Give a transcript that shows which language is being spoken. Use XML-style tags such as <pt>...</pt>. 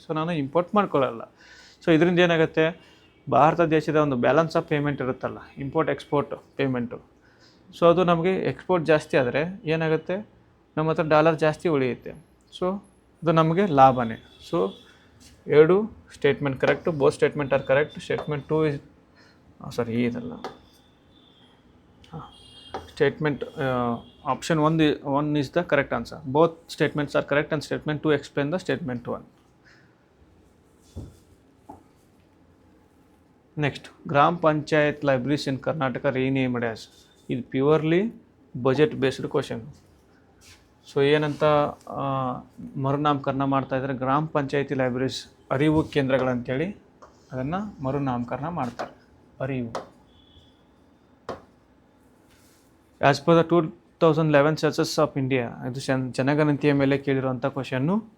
<kn>So ನಾನು import ಮಾಡ್ಕೊಳ್ಳಲ್ಲ. So ಇದರಿಂದ ಏನಾಗುತ್ತೆ, ಭಾರತ ದೇಶದ ಒಂದು ಬ್ಯಾಲೆನ್ಸ್ ಆಫ್ ಪೇಮೆಂಟ್ ಇರುತ್ತಲ್ಲ, ಇಂಪೋರ್ಟ್ ಎಕ್ಸ್ಪೋರ್ಟ್ ಪೇಮೆಂಟು. ಸೊ ಅದು ನಮಗೆ ಎಕ್ಸ್ಪೋರ್ಟ್ ಜಾಸ್ತಿ ಆದರೆ ಏನಾಗುತ್ತೆ, ನಮ್ಮ ಹತ್ರ ಡಾಲರ್ ಜಾಸ್ತಿ ಉಳಿಯುತ್ತೆ. ಸೊ ಅದು ನಮಗೆ ಲಾಭನೇ. So 2 statement correct,</kn> <en>Both statement are correct.</en> <kn>Statement 2 ಇದಲ್ಲ,</kn> <en>statement option 1 is the correct answer. Both statements are correct and statement 2 explain the statement 1. Next, Gram Panchayat libraries in Karnataka renamed as. Is purely budget based question.</en> <kn>So ಏನಂತ ಮರುನಾಮಕರಣ ಮಾಡ್ತಾ ಇದ್ದಾರೆ, ಗ್ರಾಮ ಪಂಚಾಯತಿ libraries ಅರಿವು ಕೇಂದ್ರಗಳಂತೇಳಿ ಅದನ್ನು ಮರುನಾಮಕರಣ ಮಾಡ್ತಾರೆ.</kn> <en>ಅರಿವು as per the 2011 census of India,</en> <kn>ಇದು ಜನಗಣತಿಯ ಮೇಲೆ ಕೇಳಿರುವಂಥ ಕ್ವಶನ್ನು.</kn>